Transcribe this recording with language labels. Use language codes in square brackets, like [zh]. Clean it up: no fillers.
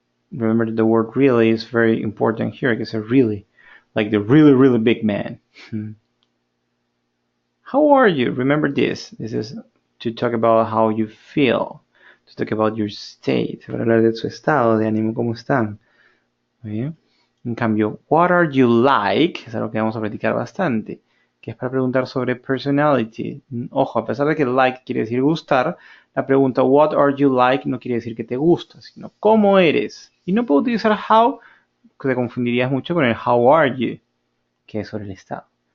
[en] Remember that the word really is very important here. It's a really, like the really, really big man. How are you? Remember this. This is to talk about how you feel. To talk about your state. [es] Para hablar de su estado de ánimo, cómo están. Muy bien. En cambio, [en] what are you like? [es] Es algo que vamos a practicar bastante. Que es para preguntar sobre personality. Ojo, a pesar de que like quiere decir gustar, la pregunta what are you like no quiere decir que te gusta, sino cómo eres. Y no puedo utilizar how, que te confundirías mucho con el how are you, que es sobre el estado.